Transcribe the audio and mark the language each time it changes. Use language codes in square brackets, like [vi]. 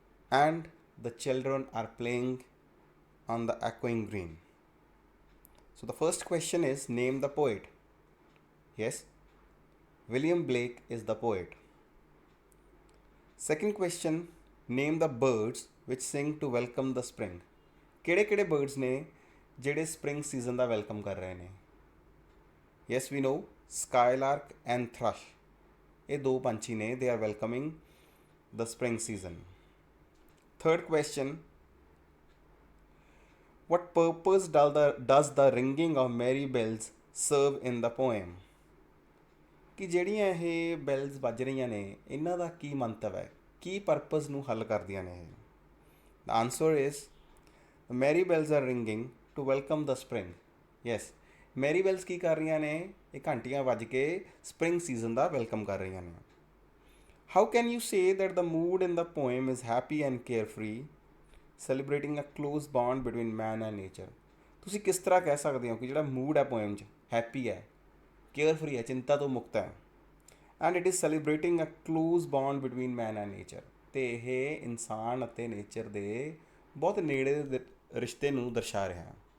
[en] And the children are playing on the echoing green. So the first question is, name the poet. Yes, William Blake is the poet. Second question, name the birds which sing to welcome the spring. [pa] ਕਿਹੜੇ ਕਿਹੜੇ birds ਨੇ ਜਿਹੜੇ spring season ਦਾ welcome ਕਰ ਰਹੇ ਨੇ? [en] Yes, we know skylark and thrush. [pa] ਇਹ ਦੋ ਪੰਛੀ ਨੇ, [en] they are welcoming the spring season. Third question, what purpose does the ringing of merry bells serve in the poem? [pa] ਕਿ ਜਿਹੜੀਆਂ ਇਹ ਬੈਲਸ ਵੱਜ ਰਹੀਆਂ ਨੇ ਇਹਨਾਂ ਦਾ ਕੀ ਮੰਤਵ ਹੈ, ਕੀ ਪਰਪਸ ਨੂੰ ਹੱਲ ਕਰਦੀਆਂ ਨੇ ਇਹ? [en] The answer is merry bells are ringing to welcome the spring. Yes, [pa] Mary bells ਕੀ ਕਰ ਰਹੀਆਂ ਨੇ? ਇਹ ਘੰਟੀਆਂ ਵੱਜ ਕੇ ਸਪਰਿੰਗ ਸੀਜ਼ਨ ਦਾ ਵੈਲਕਮ ਕਰ ਰਹੀਆਂ ਨੇ. [en] How can you say that the mood in the poem is happy and carefree, celebrating a close bond between man and nature? [pa] ਤੁਸੀਂ ਕਿਸ ਤਰ੍ਹਾਂ ਕਹਿ ਸਕਦੇ ਹੋ ਕਿ ਜਿਹੜਾ ਮੂਡ ਹੈ ਪੋਇਮ 'ਚ ਹੈਪੀ ਹੈ, ਕੇਅਰਫਰੀ ਹੈ, ਚਿੰਤਾ ਤੋਂ ਮੁਕਤ ਹੈ, [en] and it is celebrating a close bond between man and nature, [pa] ਅਤੇ ਇਹ ਇਨਸਾਨ ਅਤੇ ਨੇਚਰ ਦੇ ਬਹੁਤ ਨੇੜੇ ਦੇ ਰਿਸ਼ਤੇ ਨੂੰ ਦਰਸਾ ਰਿਹਾ ਹੈ.